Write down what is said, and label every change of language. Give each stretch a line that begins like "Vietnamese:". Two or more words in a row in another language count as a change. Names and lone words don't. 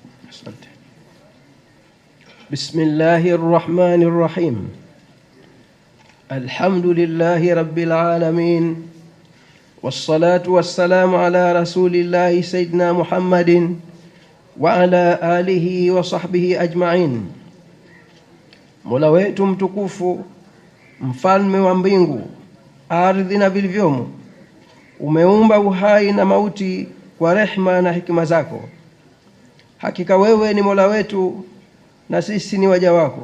Arabic: بسم الله الرحمن الرحيم. الحمد لله رب العالمين، والصلاة والسلام على رسول الله سيدنا محمد وعلى آله وصحبه أجمعين.
Swahili: Mola wetu mtukufu, mfalme wa mbingu, ardhi na vilivyomo, umeumba uhai na mauti kwa rehma na hikima zako. Hakika wewe ni Mola wetu na sisi ni waja wako.